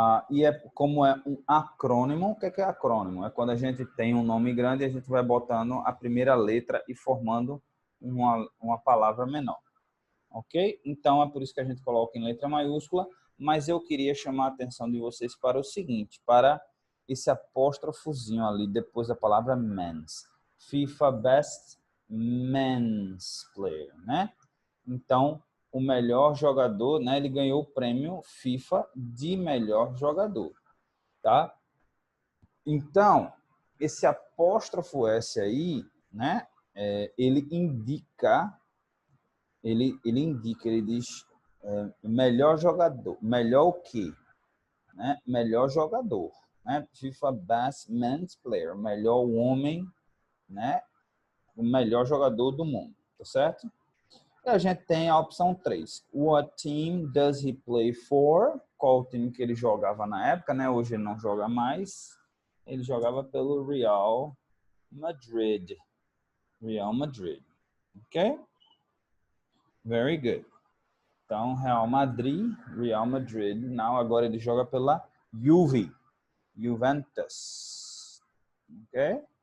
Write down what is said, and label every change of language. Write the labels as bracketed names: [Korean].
[Portuguese] E como é um acrônimo, o que é acrônimo? É quando a gente tem um nome grande e a gente vai botando a primeira letra e formando uma palavra menor. Ok? Então, é por isso que a gente coloca em letra maiúscula, mas eu queria chamar a atenção de vocês para o seguinte, para esse apóstrofozinho ali depois da palavra men's. [English] FIFA Best Men's Player, né? [Portuguese] Então, o melhor jogador, né? Ele ganhou o prêmio FIFA de melhor jogador, tá? Então, esse apóstrofo S aí, né? Ele indica, ele diz melhor jogador, melhor o quê? Né? Melhor jogador, né? [English] FIFA Best Men's Player, [Portuguese] melhor homem, né? O melhor jogador do mundo, tá certo? E a gente tem a opção 3. [English] What team does he play for? [Portuguese] Qual o time que ele jogava na época, né? Hoje ele não joga mais. Ele jogava pelo Real Madrid. [English] Real Madrid. Ok? Very good. [Portuguese] Então, Real Madrid. Não, agora ele joga pela Juventus. Ok?